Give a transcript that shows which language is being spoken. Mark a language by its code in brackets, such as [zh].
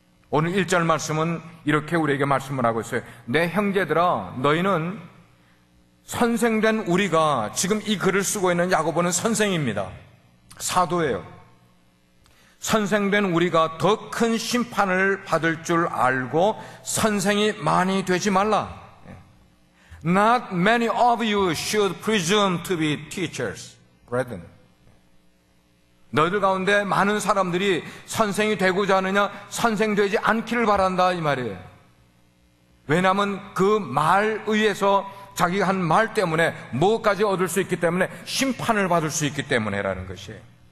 [ko] 오늘 1절 말씀은 이렇게 우리에게 말씀을 하고 있어요. 내 형제들아, 너희는 선생된 우리가, 지금 이 글을 쓰고 있는 야고보는 선생입니다. 사도예요. 선생된 우리가 더 큰 심판을 받을 줄 알고 선생이 많이 되지 말라. [en] Not many of you should presume to be teachers, brethren. [ko] 너희들 가운데 많은 사람들이 선생이 되고자 하느냐, 선생 되지 않기를 바란다, 이 말이에요. 왜냐하면 그 말 의해서 자기가 한 말 때문에 무엇까지 얻을 수 있기 때문에 심판을 받을 수 있기 때문에라는 것이에요.